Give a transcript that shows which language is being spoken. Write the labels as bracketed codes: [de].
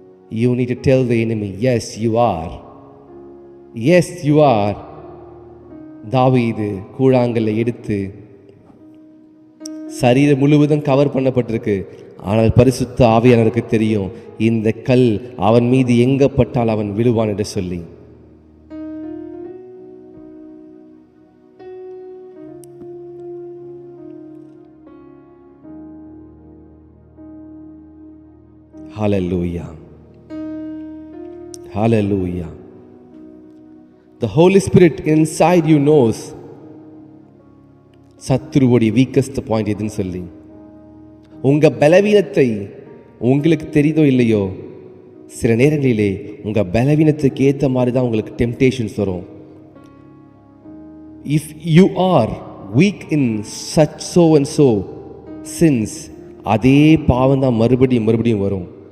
[en] you need to tell the enemy, yes you are, yes you are. [ta] தாவீது கூழாங்கல்லை எடுத்து, சரீரம் முழுவதும் கவர் பண்ணப்பட்டிருக்கு. ஆனால் பரிசுத்த ஆவியானவருக்கு தெரியும், இந்த கல் அவன் மீது எங்க பட்டால் அவன் விழுவான் என்று சொல்லி. [en] Hallelujah. Hallelujah. The Holy Spirit inside you knows [ta] சத்துருவோடைய weakest point எதுன்னு சொல்லி. உங்க பலவீனத்தை உங்களுக்கு தெரியுதோ இல்லையோ, சில நேரங்களிலே உங்க பலவீனத்துக்கு ஏற்ற மாதிரி தான் உங்களுக்கு டெம்டேஷன்ஸ் வரும். [en] if you are weak in such so and so sins, [ta] அதே பாவம் தான் மறுபடியும் மறுபடியும் வரும்.